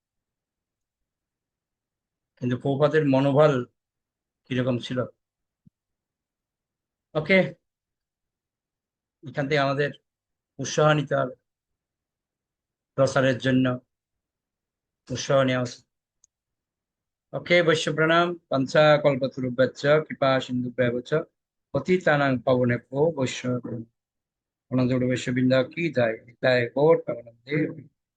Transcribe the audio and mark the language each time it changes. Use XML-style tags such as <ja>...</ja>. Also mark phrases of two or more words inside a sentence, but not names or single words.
<bn>কিন্তু প্রভুপাদের মনোবল কিরকম ছিল। ওকে, এখান থেকে আমাদের উৎসাহ নিতে হবে, প্রসারের জন্য উৎসাহ নেওয়া উচিত। ওকে, বৈশ্য প্রণাম।</bn> <sa>পঞ্চা কল্পতরুভ্যশ্চ কৃপা সিন্ধুভ্যেব চ পতিতানাং পাবনেভ্যো বৈষ্ণব।</sa> <bn>বৈষ্ণব বৃন্দ কি যায়, নিতাই গৌর প্রেমানন্দে।</bn>